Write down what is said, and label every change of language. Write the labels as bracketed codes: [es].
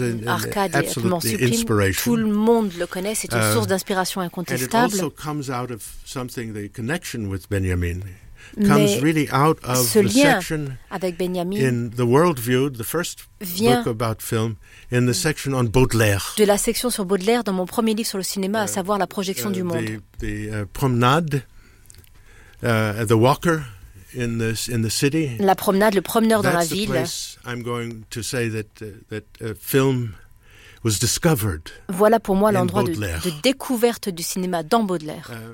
[en] absolutely inspiration. [fr] Tout le monde le connaît. C'est une source d'inspiration incontestable. [en] And it also comes out of something, the connection with Benjamin comes really out of the section [fr] avec Benjamin [en] in The World View, the first book about film, in the section on Baudelaire. [fr] De la section sur Baudelaire dans mon premier livre sur le cinéma, à savoir la projection du monde. [en] The promenade, the walker in the city. [fr] La promenade, le promeneur [en] that's [fr] dans la ville. [en] That's the place I'm going to say that film was discovered. [fr] Voilà pour moi l'endroit de découverte du cinéma dans Baudelaire.